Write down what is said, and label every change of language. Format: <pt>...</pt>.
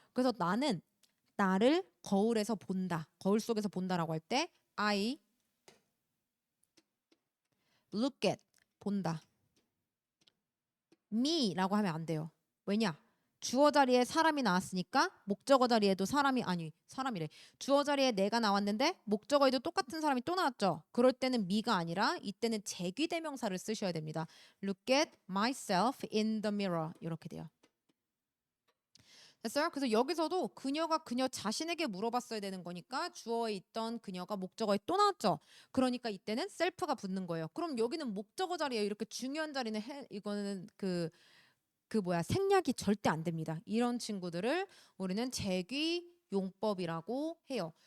<ko>그래서 나는 나를 거울에서 본다. 거울 속에서 본다라고 할 때</ko> <en>I look at</en> <ko>본다. me라고 하면 안 돼요. 왜냐? 주어 자리에 사람이 나왔으니까 목적어 자리에도 사람이래. 주어 자리에 내가 나왔는데 목적어에도 똑같은 사람이 또 나왔죠. 그럴 때는 me가 아니라 이때는 제귀대명사를 쓰셔야 됩니다.</ko> <en>Look at myself in the mirror</en> <ko>이렇게 돼요. 됐어요? 그래서 여기서도 그녀가 그녀 자신에게 물어봤어야 되는 거니까 주어에 있던 그녀가 목적어에 또 나왔죠. 그러니까 이때는 셀프가 붙는 거예요. 그럼 여기는 목적어 자리에 이렇게 중요한 자리는 이거는 생략이 절대 안 됩니다. 이런 친구들을 우리는 제귀 용법이라고 해요.</ko>